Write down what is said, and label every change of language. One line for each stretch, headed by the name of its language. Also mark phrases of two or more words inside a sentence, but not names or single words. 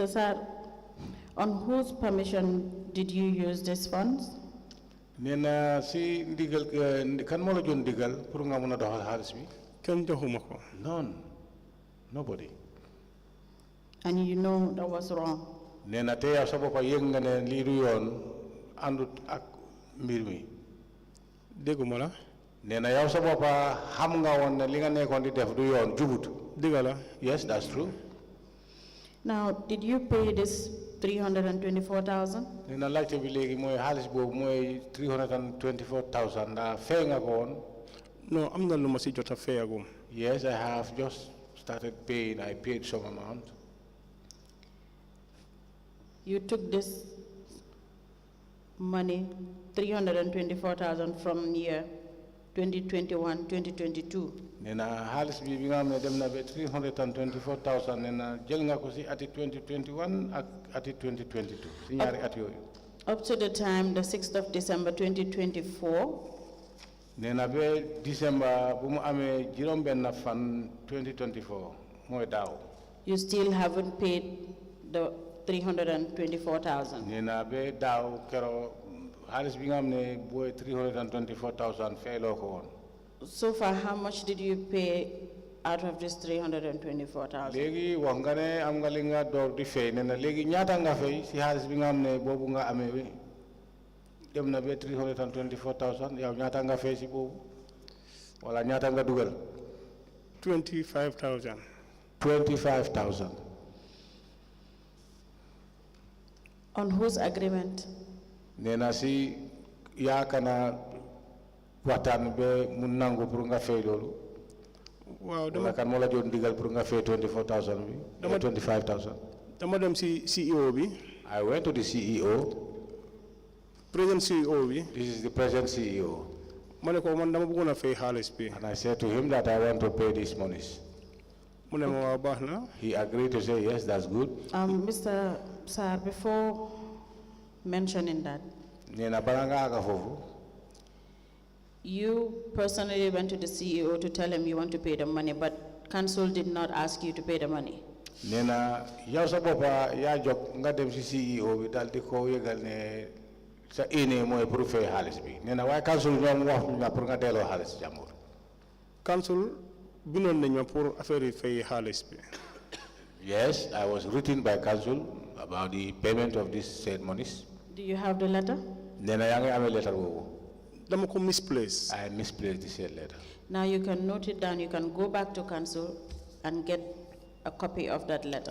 English: Sarr, on whose permission did you use these funds?
Wolof: Nena si ndigal kan mo la joon ndigal pour nga mëna doxal xaalis bi. Kenn joxuma ko.
English: None. Nobody. And you know that was wrong.
Wolof: Nena te yow sa boppa yëg nga ne lii du yoon àndut ak mbir mi. Dégguma la. Nena yow sa boppa xam nga woon ne li nga nekkoon di def du yoon jubut. Dëgg la.
English: Yes, that's true. Now, did you pay this 324,000?
Wolof: Nena laajte bi léegi mooy xaalis boobu mooy 324,000 ndax fay nga ko woon. No, am na lu ma si jot a fayagum.
English: Yes, I have just started paying. I paid some amount. You took this money, 324,000 from year 2021, 2022.
Wolof: Nena xaalis bi nga xam ne dem na ba 324,000 nena jël nga ko si ati 2021 ak ati 2022 si ñaari at yooyu.
English: Up to the time, the 6th of December 2024.
Wolof: Nena ba December bu mu amee juróom benn fan 2024 mooy daaw.
English: You still haven't paid the 324,000.
Wolof: Nena ba daaw kero xaalis bi nga xam ne booy 324,000 fayloo ko woon.
English: So far, how much did you pay out of this 324,000?
Wolof: Léegi wax nga ne am nga li nga door di fay nena léegi ñaata nga fay si xaalis bi nga xam ne boobu nga amee wi. dem na be 324,000 yow ñaata nga fay ci boobu wala ñaata nga dugal 25,000. 25,000
English: On whose agreement?
Wolof: nee na si yaakana waxtaan be mu nangu pour nga fay loolu waaw wala kan moo la joon digal pour nga fay 24,000 bi 25,000 dama dem si CEO bi.
English: I went to the CEO.
Wolof: Present CEO bi.
English: This is the present CEO.
Wolof: ma ne ko man dama bëggoon a fay xaalis bi.
English: And I said to him that I want to pay these monies.
Wolof: mu ne ma waa baax na.
English: He agreed to say yes, that's good. Mr. Sarr, before mentioning that,
Wolof: nee na bala nga aga foofu
English: you personally went to the CEO to tell him you want to pay the money, but council did not ask you to pay the money.
Wolof: nee na yow sa boppa yaa jóg nga dem si CEO bi daal di ko yëgal ne sa ine mooy pour fay xaalis bi nee na waaye council ñoom wax na pour nga delloo xaalis jàmbur. council bindoon nañ ma
French: pour affaire
Wolof: yi fay xaalis bi.
English: Yes, I was written by council about the payment of these said monies. Do you have the letter?
Wolof: nee na yaa ngi amee letter boobu. dama ko misplace.
English: I misplaced the said letter. Now you can note it down. You can go back to council and get a copy of that letter.